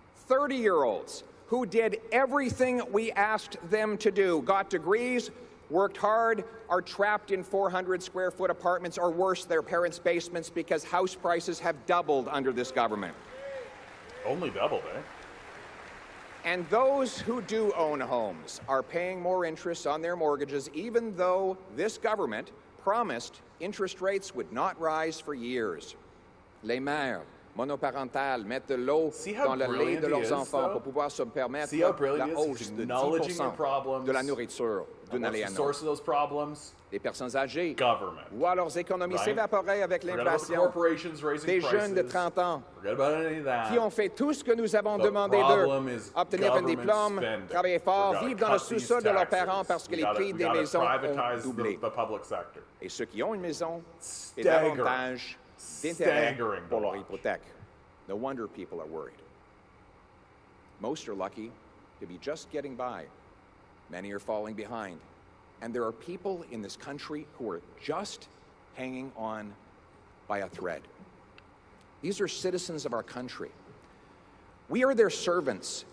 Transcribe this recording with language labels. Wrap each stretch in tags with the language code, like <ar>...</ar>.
<en>30-year-olds who did everything we asked them to do, got degrees, worked hard, are trapped in 400-square-foot apartments, or worse, their parents' basements, because house prices have doubled under this government. Only doubled, eh? And those who do own homes are paying more interest on their mortgages, even though this government promised interest rates would not rise for years.</en> <fr>Les mères monoparentales mettent de l'eau dans le lait de leurs enfants pour pouvoir se permettre la hausse de 10% de la nourriture d'une année à l'autre.</fr> <en>Source of those problems?</en> <fr>Les personnes âgées</fr> <en>Government.</en> <fr>voient leurs économies s'évaporer avec l'inflation. Des jeunes de 30 ans qui ont fait tout ce que nous avons demandé d'eux, obtenir un diplôme, travailler fort, vivre dans le sous-sol de leurs parents parce que les prix des maisons ont doublé. Et ceux qui ont une maison et davantage d'intérêt pour leur hypothèque.</fr> <en>No wonder people are worried. Most are lucky to be just getting by. Many are falling behind. And there are people in this country who are just hanging on by a thread. These are citizens of our country. We are their servants.</en>